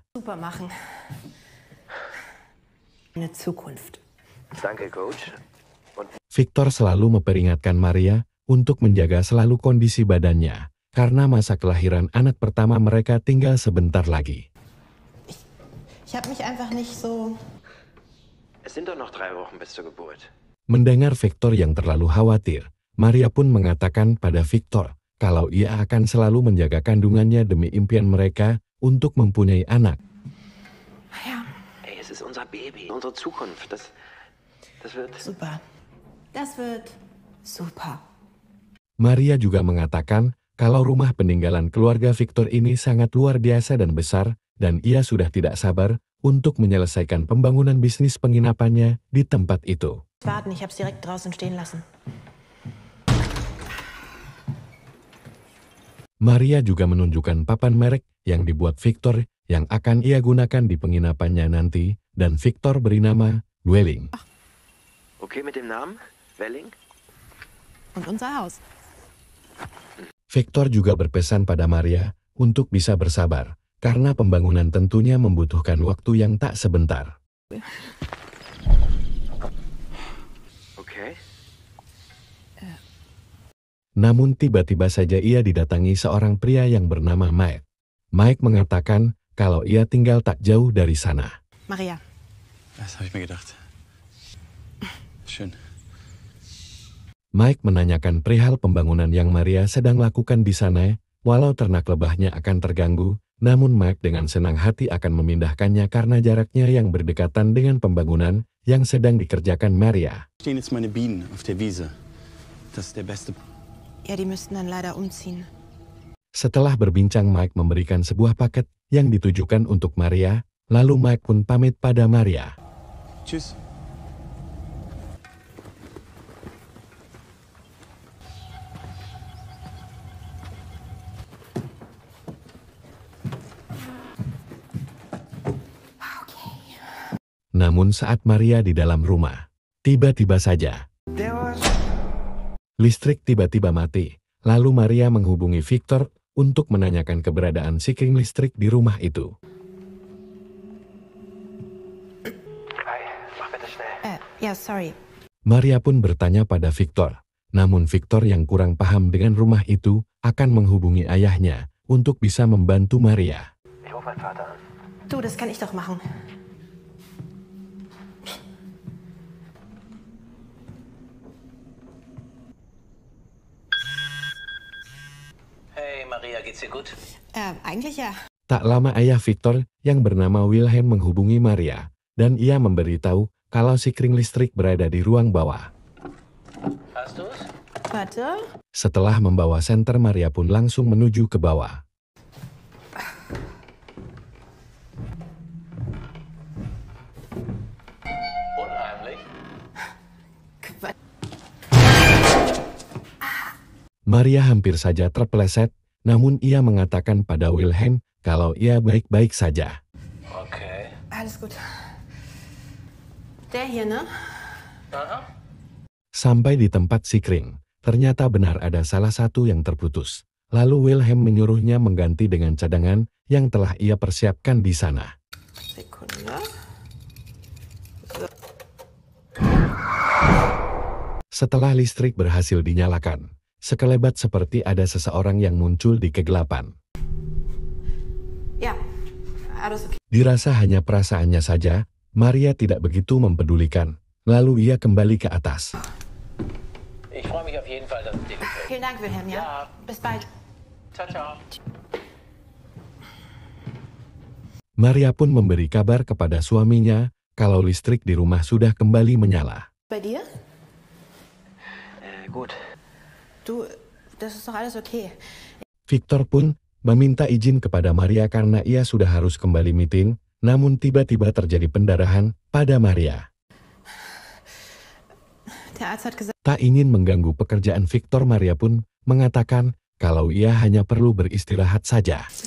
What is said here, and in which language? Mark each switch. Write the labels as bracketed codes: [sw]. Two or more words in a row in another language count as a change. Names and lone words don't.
[de] Super machen. Eine Zukunft. Danke, Coach. [id] Victor selalu memperingatkan Maria untuk menjaga selalu kondisi badannya, karena masa kelahiran anak pertama mereka tinggal sebentar lagi. [de] Ich habe mich einfach nicht so... Es sind doch noch 3 Wochen bis zur Geburt. [id] Mendengar Victor yang terlalu khawatir, Maria pun mengatakan pada Victor kalau ia akan selalu menjaga kandungannya demi impian mereka untuk mempunyai anak. [de] Ja. Ey, es ist unser Baby, unsere Zukunft. Das wird... Super. Das wird super. [id] Maria juga mengatakan kalau rumah peninggalan keluarga Victor ini sangat luar biasa dan besar, dan ia sudah tidak sabar untuk menyelesaikan pembangunan bisnis penginapannya di tempat itu. [de] Warten, ich habe es direkt draußen stehen lassen. [id] Maria juga menunjukkan papan merek yang dibuat Victor yang akan ia gunakan di penginapannya nanti, dan Victor beri nama Dwelling. [de] Okay mit dem Namen? Welling? Und unser Haus. [id] Victor juga berpesan pada Maria untuk bisa bersabar, karena pembangunan tentunya membutuhkan waktu yang tak sebentar. [de] Okay. [id] Namun tiba-tiba saja ia didatangi seorang pria yang bernama Mike. Mike mengatakan kalau ia tinggal tak jauh dari sana. Maria. [de] Das habe ich mir gedacht. Schön. [id] Mike menanyakan perihal pembangunan yang Maria sedang lakukan di sana, walau ternak lebahnya akan terganggu, namun Mike dengan senang hati akan memindahkannya karena jaraknya yang berdekatan dengan pembangunan yang sedang dikerjakan Maria. [de] Stehen jetzt meine Bienen auf der Wiese. Das ist der beste. Ja, die müssten dann leider umziehen. [id] Setelah berbincang, Mike memberikan sebuah paket yang ditujukan untuk Maria, lalu Mike pun pamit pada Maria. [de] Tschüss. [id] Namun saat Maria di dalam rumah, tiba-tiba saja listrik tiba-tiba mati. Lalu Maria menghubungi Victor untuk menanyakan keberadaan sikring listrik di rumah itu. [de] Kai, mach bitte schnell. Ja, sorry. [id] Maria pun bertanya pada Victor. Namun Victor yang kurang paham dengan rumah itu akan menghubungi ayahnya untuk bisa membantu Maria. [de] Ich ruf meinen Vater an. Du, das kann ich doch machen. Hey Maria, geht's dir gut? Eigentlich ja. [id] Tak lama ayah Victor yang bernama Wilhelm menghubungi Maria, dan ia memberitahu kalau sikring listrik berada di ruang bawah. [de] Hast du's? Warte. [id] Setelah membawa senter, Maria pun langsung menuju ke bawah. [de] Unheimlich. Quatsch. [id] Maria hampir saja terpeleset, namun ia mengatakan pada Wilhelm kalau ia baik-baik saja. [de] Okay. Alles gut. Der hier, ne? Aha. [id] Sampai di tempat Sikring, ternyata benar ada salah satu yang terputus. Lalu Wilhelm menyuruhnya mengganti dengan cadangan yang telah ia persiapkan di sana. [de] Sekunde. [id] Setelah listrik berhasil dinyalakan, sekelebat seperti ada seseorang yang muncul di kegelapan. [de] Ja, alles okay. [id] Dirasa hanya perasaannya saja, Maria tidak begitu mempedulikan. Lalu ia kembali ke atas. [de] Ich freue mich auf jeden Fall, dass es dir gefällt. Vielen Dank, Wilhelm, ja? Ja. Bis bald. Ciao, ciao. [id] Maria Maria pun memberi kabar kepada suaminya kalau listrik di rumah sudah kembali menyala. [de] Bei dir? Gut. Du, das ist doch alles okay. [id] Victor pun meminta izin kepada Maria karena ia sudah harus kembali meeting, namun tiba-tiba terjadi pendarahan pada Maria. [de] Der Arzt hat gesagt, [id] Tak ingin mengganggu pekerjaan Victor, Maria pun mengatakan kalau ia hanya perlu beristirahat saja.